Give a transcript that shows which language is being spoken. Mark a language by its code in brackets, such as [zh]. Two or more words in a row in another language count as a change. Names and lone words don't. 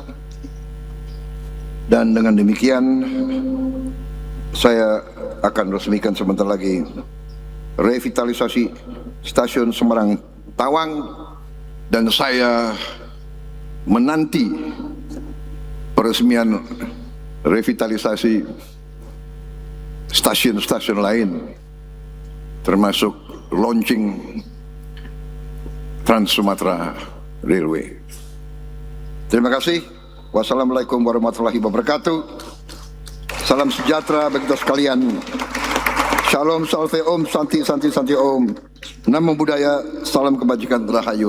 [id] Dan dengan demikian saya akan resmikan sebentar lagi revitalisasi Stasiun Semarang Tawang, dan saya menanti peresmian revitalisasi stasiun-stasiun lain, termasuk launching Trans Sumatera Railway. Terima kasih. [ar] والسلام عليكم ورحمة الله وبركاته. [id] Salam sejahtera bagi kita sekalian. Shalom, [sa] salve om, santi, santi, santi om. [pi] Namo Buddhaya, [id] salam kebajikan, rahayu.